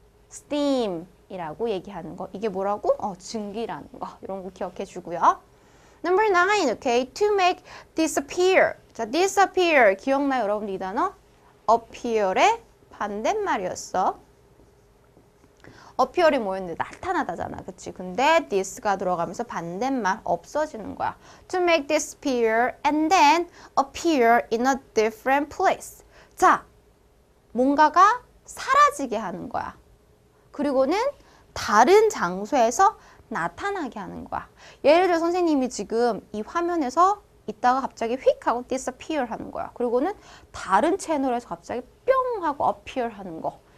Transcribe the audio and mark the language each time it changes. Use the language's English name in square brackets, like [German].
[Korean] steam이라고 얘기하는 거. 이게 뭐라고? 증기라는 거. 이런 거 기억해 주고요. [English] Number 9, okay, to make disappear. [Korean] 자, disappear 기억나요, 여러분들 이 단어? appear의 반대말이었어. appear이 뭐였는데 나타나다잖아. 그치? 근데 this가 들어가면서 반대말 없어지는 거야. [English] To make disappear and then appear in a different place. [Korean] 자, 뭔가가 사라지게 하는 거야. 그리고는 다른 장소에서 나타나게 하는 거야. 예를 들어 선생님이 지금 이 화면에서 있다가 갑자기 휙 하고 disappear 하는 거야. 그리고는 다른 채널에서 갑자기 뿅 하고 appear 하는 거.